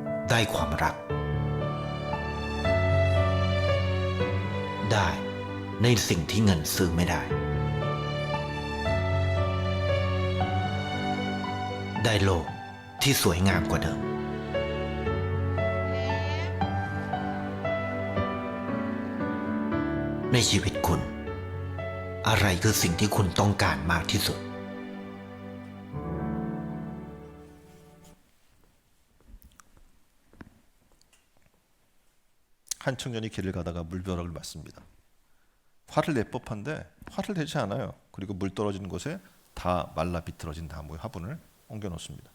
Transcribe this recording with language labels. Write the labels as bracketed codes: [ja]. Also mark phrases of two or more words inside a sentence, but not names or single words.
[th] ได้ความรัก ได้ในสิ่งที่เงินซื้อไม่ได้ ได้โลกที่สวยงามกว่าเดิม ในชีวิตคุณ อะไรคือสิ่งที่คุณต้องการมากที่สุด [ko] 한 청년이 길을 가다가 물벼락을 맞습니다. 화를 낼 법한데 화를 내지 않아요. 그리고 물 떨어지는 곳에 다 말라 비틀어진 나무의 화분을 옮겨 놓습니다.